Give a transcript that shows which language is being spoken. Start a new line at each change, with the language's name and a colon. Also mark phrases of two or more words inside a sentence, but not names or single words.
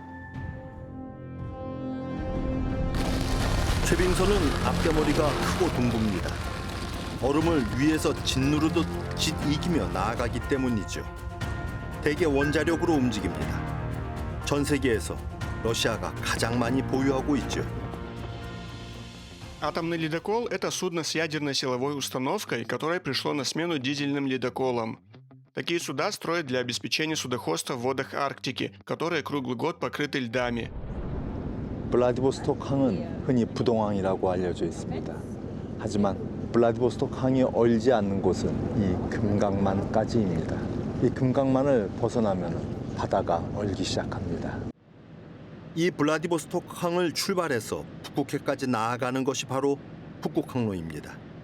Korean: 쇠빙선은 앞겨머리가 크고 둥굽니다. 얼음을 위에서 짓누르듯 짓이기며 나아가기 때문이죠. 대개 원자력으로 움직입니다. 전 세계에서 러시아가 가장 많이 보유하고 있죠.
Russian: Атомный ледокол – это судно с ядерной силовой установкой, которое пришло на смену дизельным ледоколам. Такие суда строят для обеспечения судоходства в водах Арктики, которые круглый год покрыты льдами.
Korean: 블라디보스톡 항은 흔히 부동항이라고 알려져 있습니다. 하지만 블라디보스톡 항이 얼지 않는 곳은 이 금강만까지입니다. 이 금강만을 벗어나면 바다가 얼기 시작합니다. 이 블라디보스톡 항을 출발해서 북극해까지 나아가는 것이 바로 북극항로입니다.